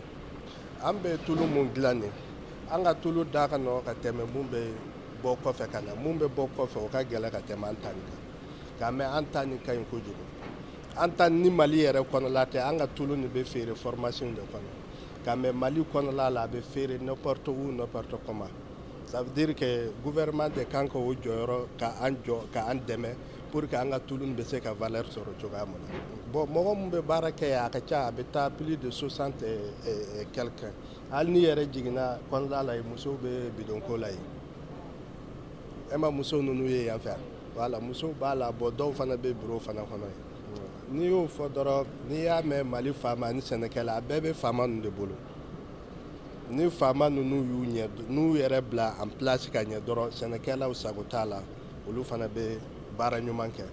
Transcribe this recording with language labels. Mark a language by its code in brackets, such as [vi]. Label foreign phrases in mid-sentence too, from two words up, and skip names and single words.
[bm] An bɛ tulu mun dilan nin an ka tulu da ka nɔgɔn ka tɛmɛ mun bɛ bɔ kɔfɛ ka na mun bɛ bɔ kɔfɛ o ka gɛlɛn ka tɛmɛ an ta nin kan nka mɛ an ta nin ka ɲi kojugu. An ta ni Mali yɛrɛ kɔnɔla tɛ an ka tulu nin bɛ feere formation de kɔnɔ nka mɛ Mali kɔnɔla la a bɛ feere [fr] n'importe où n'importe comment. Ça veut dire que gouvernement [bm] de kan ka o jɔyɔrɔ ka an jɔ ka an dɛmɛ [fr] pour que [bm] an ka tulu nin bɛ se ka valeur sɔrɔ cogoya min na. Bon mɔgɔ mun bɛ baara kɛ a ka ca a bɛ taa [fr] plus de 60 et quelques. [bm] Hali ni yɛrɛ jiginna kɔnɔla la musow bɛ bidonko la yen. E ma musow ninnu ye yan fɛ voilà musow b'a la bon dɔw fana bɛ bureau fana kɔnɔ yen. N'i y'o fɔ dɔrɔn n'i y'a mɛn Mali faama ni sɛnɛkɛla a bɛɛ bɛ faama ninnu de bolo. Ni faama ninnu n'u yɛrɛ bila [fr] en place [bm] ka ɲɛ dɔrɔn sɛnɛkɛlaw sago t'a la olu fana bɛ baara ɲuman kɛ.